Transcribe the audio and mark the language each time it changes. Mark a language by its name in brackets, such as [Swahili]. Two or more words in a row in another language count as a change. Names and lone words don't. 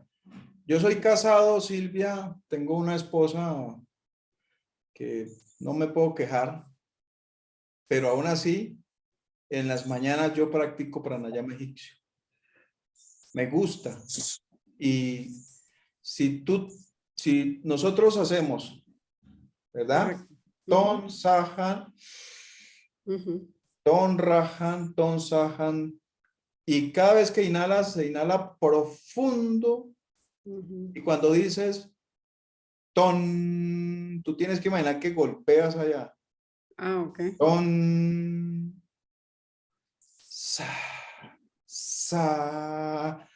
[Spanish] Yo soy casado, Silvia, tengo una esposa que no me puedo quejar, pero aún así, en las mañanas yo practico pranayama egipcio. Me gusta. Y si nosotros hacemos, ¿verdad? Correcto. Ton, sahan, ton, rajan, ton, sahan. Y cada vez que inhalas, se inhala profundo. Y cuando dices ton, tú tienes que imaginar que golpeas allá. Ah, ok. Ton, sa, sa.